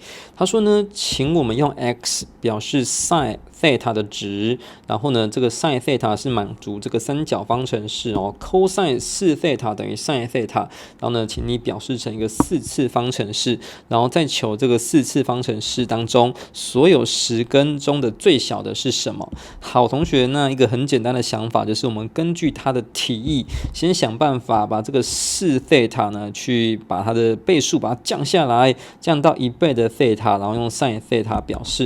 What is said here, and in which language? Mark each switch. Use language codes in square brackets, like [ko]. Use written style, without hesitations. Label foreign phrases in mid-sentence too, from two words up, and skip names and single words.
[zh] 他說呢，請我們用 x 表示 sin 西塔的值，然後呢，這個 sin 西塔是滿足這個三角方程式哦 ，cos 4西塔等於 sin 西塔，然後呢，請你表示成一個四次方程式，然後再求這個四次方程式當中所有十根中的最小的是什麼？好，同學，那一個很簡單的想法就是我們根據它的題意，先想辦法把這個4西塔呢，去把它的倍數把它降下來，降到1倍的西塔，然後用 sin 西塔表示。